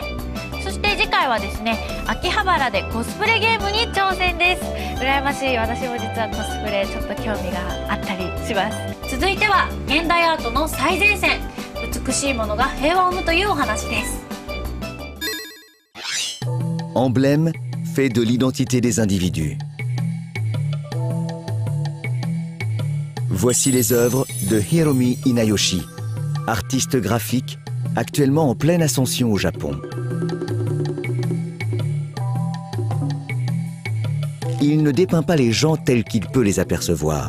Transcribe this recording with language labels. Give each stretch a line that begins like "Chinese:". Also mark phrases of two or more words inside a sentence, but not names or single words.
Japanese: そして次回はですね、秋葉原でコスプレゲームに挑戦です。羨ましい。私も実はコスプレちょっと興味があったりします。続いては現代アートの最前線、美しいものが平和を生むというお話です。
French: Emblème, fait de l'identité des individus. Voici les œuvres de Hiromi Inayoshi, artiste graphique actuellement en pleine ascension au Japon. Il ne dépeint pas les gens tels qu'il peut les apercevoir.